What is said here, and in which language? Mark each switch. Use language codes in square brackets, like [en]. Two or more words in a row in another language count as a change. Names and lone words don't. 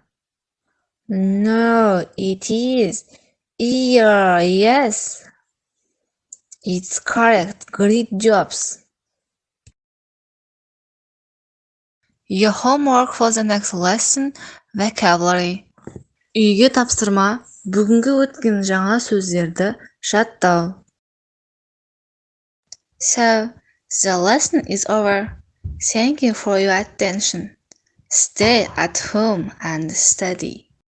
[en] No, it is ear. Yes, it's correct. Great jobs. Your homework for the next lesson, vocabulary. [kk] Үйге тапсырма, бүгінгі өткен жаңа сөздерді жаттау. [en] So, the lesson is over. Thank you for your attention. Stay at home and study.